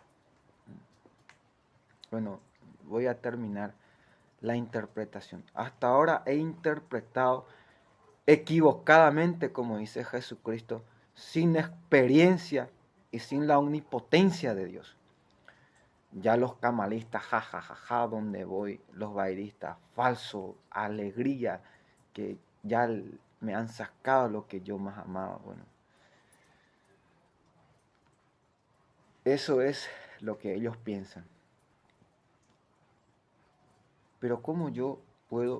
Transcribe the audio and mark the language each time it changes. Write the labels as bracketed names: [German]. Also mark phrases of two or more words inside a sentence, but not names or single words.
[Spanish] Bueno, voy a terminar la interpretación. Hasta ahora he interpretado equivocadamente, como dice Jesucristo, sin experiencia y sin la omnipotencia de Dios. Ya los camalistas, ja, ja, ja, ja, donde voy, los bailistas, falso, alegría, que ya me han sacado lo que yo más amaba. Bueno, eso es lo que ellos piensan. Pero ¿cómo yo puedo?